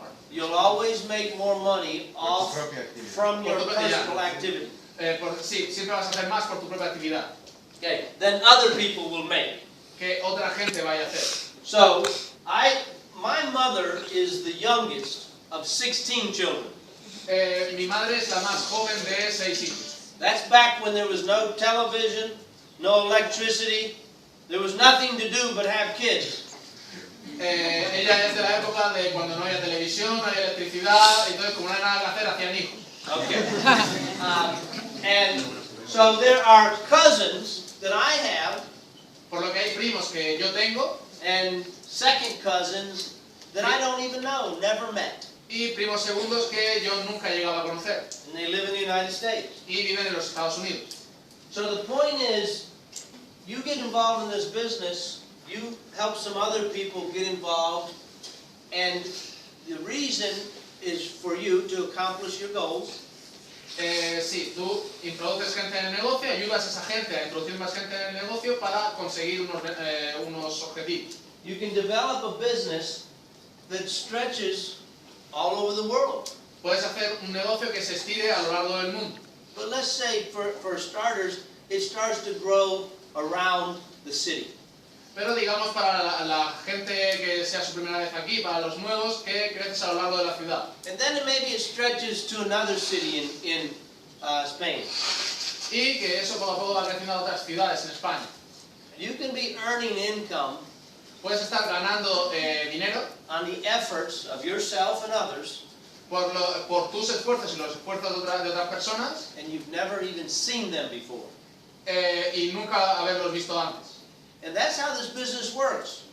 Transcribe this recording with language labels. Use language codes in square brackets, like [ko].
[en] You'll always make more money off [es] Propia actividad. [en] from your [es] Por tu propia- [en] personal activity. [es] sí, siempre vas a hacer más por tu propia actividad [en] Okay, than other people will make. [es] que otra gente vaya a hacer. [en] So, my mother is the youngest of 16 children. [es] Mi madre es la más joven de 6 hijos. [en] That's back when there was no television, no electricity. There was nothing to do but have kids. [es] Ella es de la época de cuando no había televisión, no había electricidad, y entonces como no había nada que hacer, hacían hijos. [en] Okay. And so there are cousins that I have, [es] Por lo que hay primos que yo tengo [en] and second cousins that I don't even know, never met. [es] y primos segundos que yo nunca he llegado a conocer [en] And they live in the United States. [es] y viven en los Estados Unidos. [en] So the point is, you get involved in this business, you help some other people get involved, and the reason is for you to accomplish your goals. [es] Sí, tú introduces gente en el negocio, ayudas a esa gente a introducir más gente en el negocio para conseguir unos objetivos. [en] You can develop a business that stretches all over the world. [es] Puedes hacer un negocio que se estire a lo largo del mundo. [en] But let's say, for starters, it starts to grow around the city. [es] Pero digamos para la gente que sea su primera vez aquí, para los nuevos, que creces a lo largo de la ciudad. [en] And then maybe it stretches to another city in Spain. [es] Y que eso poco a poco va creciendo a otras ciudades en España. [en] You can be earning income [es] Puedes estar ganando dinero [en] on the efforts of yourself and others, [es] por tus esfuerzos y los esfuerzos de otras personas [en] and you've never even seen them before. [es] y nunca haberlos visto antes. [en] And that's how this business works.